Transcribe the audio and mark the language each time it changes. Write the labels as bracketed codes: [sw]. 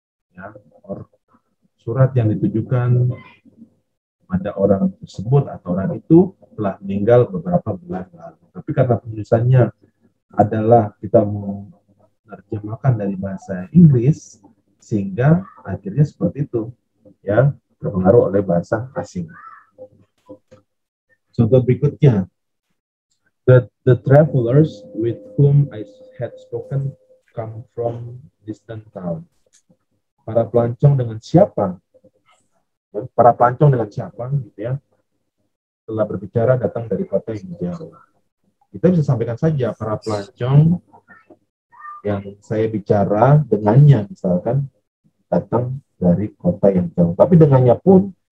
[id] Ya, surat yang ditujukan pada orang tersebut atau orang itu telah meninggal beberapa bulan lalu. Tapi karena penulisannya adalah kita menerjemahkan dari bahasa Inggris, sehingga akhirnya seperti itu, ya, terpengaruh oleh bahasa asing. Contoh berikutnya, [en] the travelers with whom I had spoken come from distant town. [id] Para pelancong dengan siapa? Para pelancong dengan siapa, gitu ya? Telah berbicara datang dari kota yang jauh. Kita bisa sampaikan saja para pelancong yang saya bicara dengannya, misalkan datang dari kota yang jauh. Tapi dengannya pun